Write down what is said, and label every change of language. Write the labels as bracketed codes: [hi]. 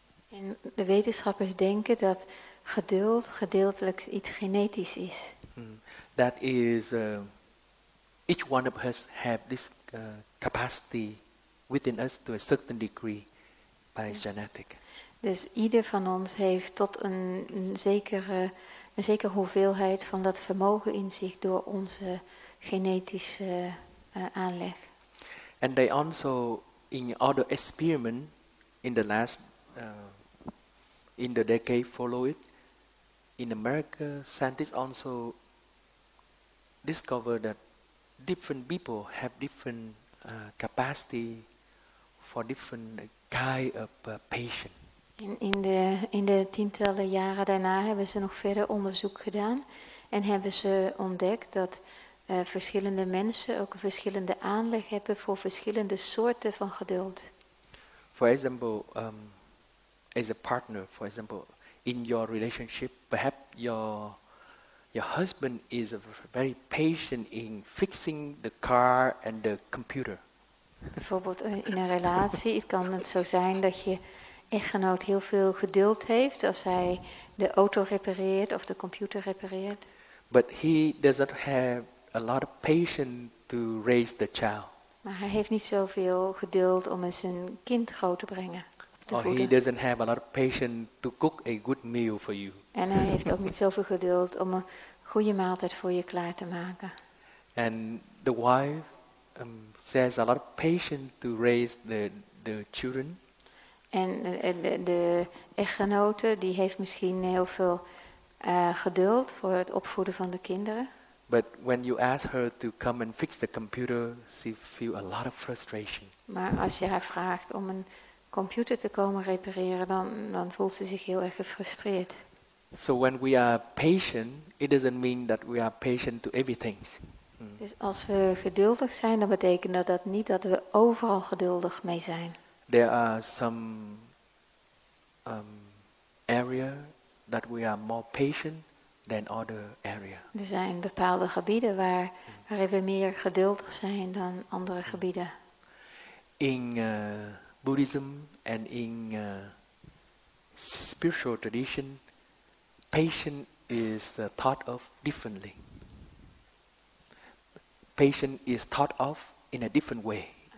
[nl] En de wetenschappers denken dat geduld gedeeltelijk iets genetisch is. [en] That is, each one of us have this capacity within us to a certain degree by genetic. Dus ieder van ons heeft tot een zekere hoeveelheid van dat vermogen in zich door onze genetische aanleg. And they also, in other experiment in the last, in the decade follow it, in America, scientists also discovered that different people have different capacity for different kind of patient. [nl] In de tientallen jaren daarna hebben ze nog verder onderzoek gedaan en hebben ze ontdekt dat verschillende mensen ook een verschillende aanleg hebben voor verschillende soorten van geduld. [en] For example, as a partner, for example, in your relationship, perhaps your husband is very patient in fixing the car and the computer. [nl] Bijvoorbeeld in een relatie, het kan het zo zijn dat je echtgenoot heel veel geduld heeft als hij de auto repareert of de computer repareert. [en] But he does not have a lot of patience to raise the child. [nl] Maar hij heeft niet zoveel geduld om zijn kind groot te brengen. [en] Or he doesn't have a lot of patience to cook a good meal for you. [nl] En hij heeft ook niet zoveel geduld om een goede maaltijd voor je klaar te maken. [en] And the wife has a lot of patience to raise the children. [nl] En de echtgenote die heeft misschien heel veel geduld voor het opvoeden van de kinderen. [en] But when you ask her to come and fix the computer, she feels a lot of frustration. [nl] Maar als je haar vraagt om een computer te komen repareren, dan voelt ze zich heel erg gefrustreerd. [en] So when we are patient, it doesn't mean that we are patient to everything. [nl] Dus als we geduldig zijn, dan betekent dat niet dat we overal geduldig mee zijn. [en] There are some area that we are more patient than other area. [nl] Er zijn bepaalde gebieden waarin we meer geduldig zijn dan andere gebieden. [en] In Buddhism and in spiritual tradition, patience is thought of differently. Patience is thought of in a different way.